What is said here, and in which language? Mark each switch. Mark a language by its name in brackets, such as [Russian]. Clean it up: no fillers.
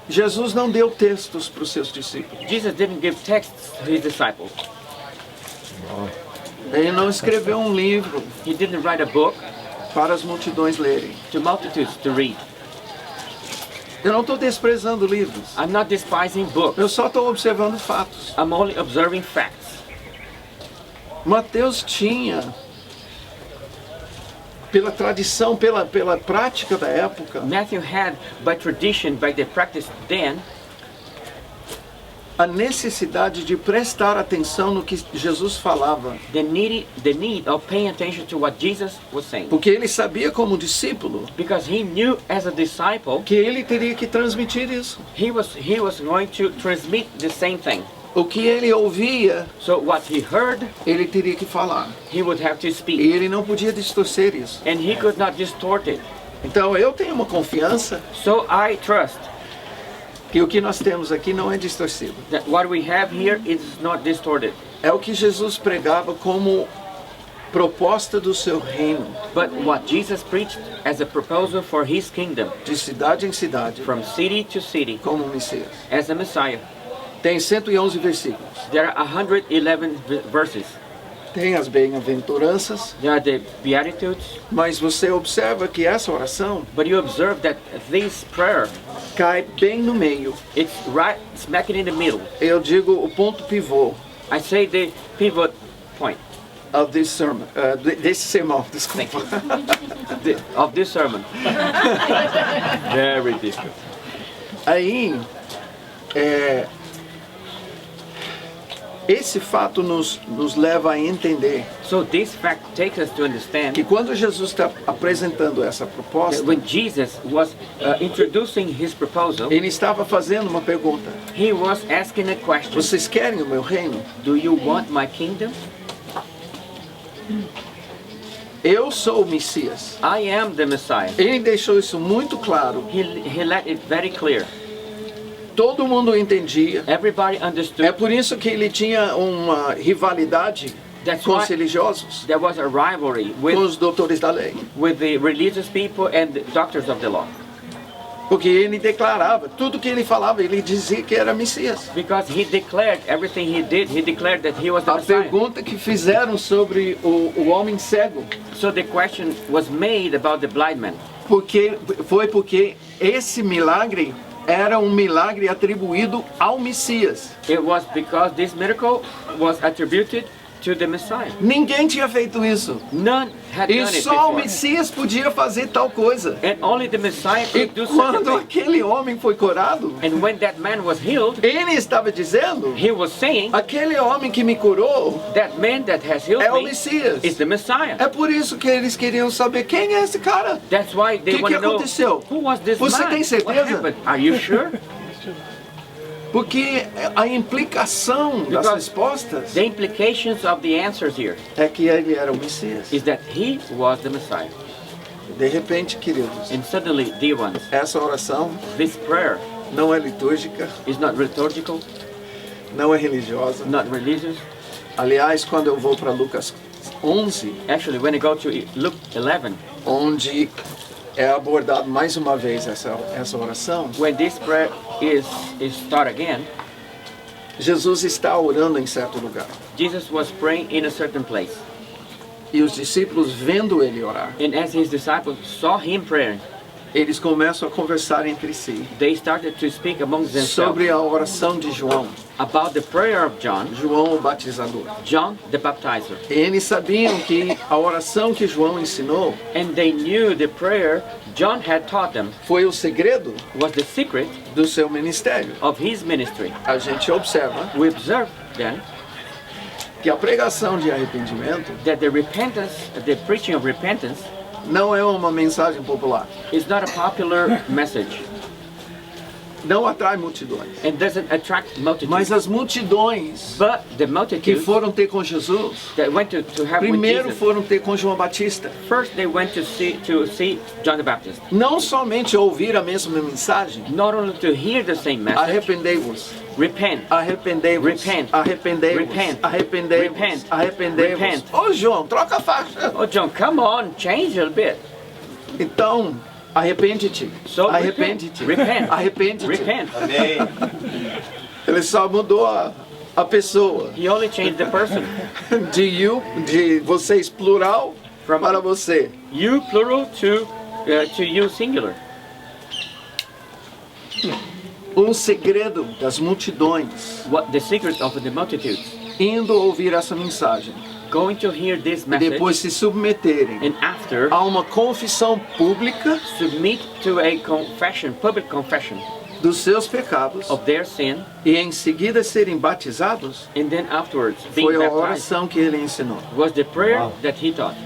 [Portuguese] Jesus não deu textos para os seus discípulos. [English] Jesus didn't give texts to his disciples. [Portuguese] Ele não escreveu um livro [English] He didn't write a book [Portuguese] para as multidões lerem. [English] to multitudes to read. [Portuguese] Eu não estou desprezando livros. [English] I'm not despising books. [Portuguese] Eu só estou observando fatos. [English] I'm only observing facts. [Portuguese] Mateus tinha, pela tradição, pela prática da época, [English] Matthew had, by tradition, by the practice then, [Portuguese] a necessidade de prestar atenção no que Jesus falava. [English] the need of paying attention to what Jesus was saying. [Portuguese] Porque ele sabia como discípulo [English] Because he knew as a disciple, [Portuguese] que ele teria que transmitir isso. [English] he was going to transmit the same thing. [Portuguese] O que ele ouvia, [English] So what he heard, [Portuguese] ele teria que falar. [English] he would have to [Portuguese] E [English] speak. [Portuguese] ele não podia distorcer isso. [English] And he could not distort it. [Portuguese] Então eu tenho uma confiança [English] So I trust [Portuguese] que o que nós temos aqui não é distorcido. [English] that what we have here is not distorted. [Portuguese] É o que Jesus pregava como proposta do seu reino, [English] but what Jesus preached as a proposal for his kingdom, [Portuguese] de cidade em cidade, [English] from city to city, [Portuguese] como Messias. [English] as a Messiah. [Portuguese] Tem 111 versículos. [English] There are 111 verses. [Portuguese] Tem as bem-aventuranças, [English] There are the Beatitudes, [Portuguese] mas você observa que essa oração [English] but you observe that this prayer, [Portuguese] cai bem no meio. [English] it's right smack it in the middle. [Portuguese] Eu digo o ponto pivô [English] I say the pivot point of this sermon, [Portuguese] desse sermão, desculpa. [English] of this sermon. Very difficult. [Portuguese] Aí, esse fato nos leva a entender [English] So this fact takes us to understand [Portuguese] que quando Jesus está apresentando essa [English] that [Portuguese] proposta, [English] when Jesus was introducing his proposal, [Portuguese] ele estava fazendo uma pergunta. [English] he was asking a question. [Portuguese] Vocês querem o meu reino? [English] Do you want my kingdom? [Portuguese] Eu sou o Messias. [English] I am the Messiah. [Portuguese] Ele deixou isso muito claro. [English] He let it very clear. [Portuguese] Todo mundo entendia. [English] Everybody [Portuguese] É [English] understood. [Portuguese] por isso que ele tinha uma rivalidade [English] That's [Portuguese] com [English] why [Portuguese] os religiosos, [English] there was a rivalry [Portuguese] com os doutores da lei. [English] with the religious people and the doctors of the law. [Portuguese] Porque ele declarava, tudo que ele falava, ele dizia que era Messias. [English] Because he declared everything he did, he declared that he was the [Portuguese] A [English] Messiah. [Portuguese] pergunta que fizeram sobre o homem cego, [English] So the question was made about the blind man. [Portuguese] porque esse milagre era um milagre atribuído ao Messias. [English] It was because this miracle was attributed to the Messiah. [Portuguese] Ninguém tinha feito isso. [English] None had [Portuguese] E [English] done it [Portuguese] só o [English] before. [Portuguese] Messias podia fazer tal coisa. [English] And only the Messiah [Portuguese] E [English] could do such [Portuguese] quando [English] a thing. [Portuguese] aquele homem foi curado, [English] And when that man was healed, [Portuguese] ele estava dizendo, [English] he was saying, [Portuguese] aquele homem que me curou [English] that man that has healed [Portuguese] é o [English] me [Portuguese] Messias. [English] is the Messiah. [Portuguese] É por isso que eles queriam saber quem é esse cara. [English] That's why they [Portuguese] Que [English] want to know, [Portuguese] aconteceu? [English] who was this [Portuguese] Você [English] man? [Portuguese] tem [English] What [Portuguese] certeza? [English] happened? Are you sure? [Portuguese] Porque a implicação das [English] Because [Portuguese] respostas [English] the implications of the answers here [Portuguese] é que ele era o Messias. [English] is that he was the Messiah. [Portuguese] De repente, queridos, [English] And suddenly, dear ones, [Portuguese] essa oração [English] this prayer [Portuguese] não é litúrgica, [English] is not liturgical, [Portuguese] não é religiosa. [English] not religious. [Portuguese] Aliás, quando eu vou para Lucas 11, [English] Actually, when you go to Luke 11, [Portuguese] onde é abordado mais uma vez essa oração, [English] when this prayer is taught again, [Portuguese] Jesus está orando em certo lugar. [English] Jesus was praying in a certain place. [Portuguese] E os discípulos, vendo ele orar, [English] And as his disciples saw him praying, [Portuguese] eles começam a conversar entre si [English] they started to speak amongst themselves [Portuguese] sobre a oração de João, [English] about the prayer of John, [Portuguese] João o batizador. [English] John the baptizer. [Portuguese] Eles sabiam que a oração que João ensinou [English] And they knew the prayer John had taught them [Portuguese] foi o segredo [English] was the secret [Portuguese] do seu ministério. [English] of his ministry. [Portuguese] A gente observa [English] We observe then [Portuguese] que a pregação de arrependimento [English] that the preaching of repentance [Portuguese] não é uma mensagem popular, [English] is not a popular message [Portuguese] não atrai multidões. [English] and doesn't attract multitudes. [Portuguese] Mas as multidões [English] But the [Portuguese] que [English] multitudes [Portuguese] foram ter com Jesus, [English] that went to have with [Portuguese] primeiro [English] Jesus, [Portuguese] foram ter com João Batista. [English] first they went to see John the Baptist. [Portuguese] Não somente ouvir a mesma mensagem, [English] Not only to hear the same message, [Portuguese] arrependei-vos, [English] repent, [Portuguese] arrependei-vos, [English] Repent. [Portuguese] arrependei-vos, [English] Repent. [Portuguese] arrependei-vos, [English] Repent. [Portuguese] arrependei-vos. [English] Repent. [Portuguese] Ô João, troca a faixa. [English] Oh John, come on, change a bit. [Portuguese] Então, arrepende-te, [English] So [Portuguese] arrepende-te, [English] repent. [Portuguese] arrepende-te. [English] Repent. [Portuguese] Ele só mudou a pessoa [English] He only changed the person. [Portuguese] de vocês plural [English] From- [Portuguese] para você. [English] You plural to you singular. [Portuguese] Um segredo das multidões [English] What the secret of the multitudes? [Portuguese] indo ouvir essa mensagem [English] Going to hear this [Portuguese] e [English] message [Portuguese] depois se submeterem [English] and after [Portuguese] a uma confissão pública [English] submit to a confession, public confession [Portuguese] dos seus pecados [English] of their sin, [Portuguese] e em seguida serem batizados, [English] and then afterwards being [Portuguese] foi a [English] baptized [Portuguese] oração que ele ensinou. [English] was the prayer that he taught.